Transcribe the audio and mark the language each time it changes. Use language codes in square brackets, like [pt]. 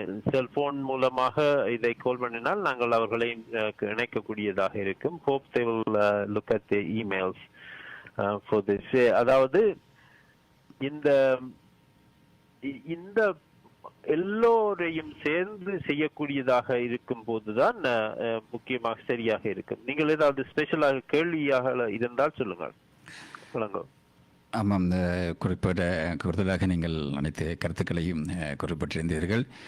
[ta] Cellphone மூலமாக இதை கால் பண்ணினால் நாங்கள் அவர்களை இணைக்கக்கூடியதாக இருக்கும். [en] Hope they will look at the emails for this. [ta] அதாவது இந்த இந்த எல்லோரையும் சேர்ந்து செய்யக்கூடியதாக இருக்கும் போதுதான் முக்கியமாக சரியாக இருக்கும். நீங்கள் ஏதாவது ஸ்பெஷலாக கேள்வியாக இருந்தால் சொல்லுங்கள். வணக்கம். ஆமாம், கூடுதலாக நீங்கள் அனைத்து கருத்துக்களையும் குறிப்பிட்டிருந்தீர்கள்.